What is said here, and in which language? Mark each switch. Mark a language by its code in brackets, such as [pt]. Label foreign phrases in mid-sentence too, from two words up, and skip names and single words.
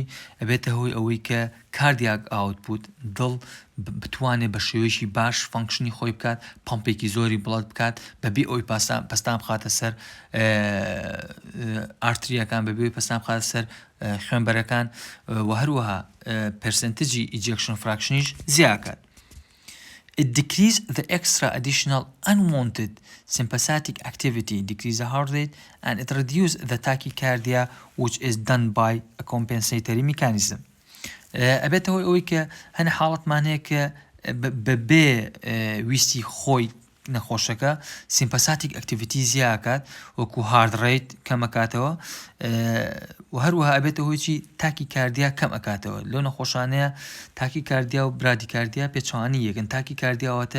[ckb] ئەبێتە هۆی ئەوەی کە [en] cardiac output [ckb] دڵ بتوانێت بە شێوەیەکی باش فانکشنی خۆی بکات پەمپێکی زۆری بڵات بکات بەبێ ئەوی پەستان بخاتە سەر ئارتریەکان بەبێ پەستان بخاتە سەر خوێنبەرەکان و هەروەها پەرسەنتجی [en] ejection fractionیش [ckb] زیاکات. [en] It decreases the extra additional unwanted sympathetic activity, decrease the heart rate, and it reduces the tachycardia, which is done by a compensatory mechanism. [ckb] ئەبێتە هۆی ئەوەی کە هەنە حاڵەتمان هەیە کە بەبێ ویستی خۆی نەخۆشەکە [en] sympathetic activity [ckb] زیاکات وەکو [en] heart rate [ckb] کەمەکاتەوە و هەروەها ئەبێتە هۆیکی تاکی کاردیا کەم ئەکاتەوە لەو نەخۆشانەیە تاکی کاردیا و برادیکاردیا پێچوانی یەکن تاکی کاردیاوەتە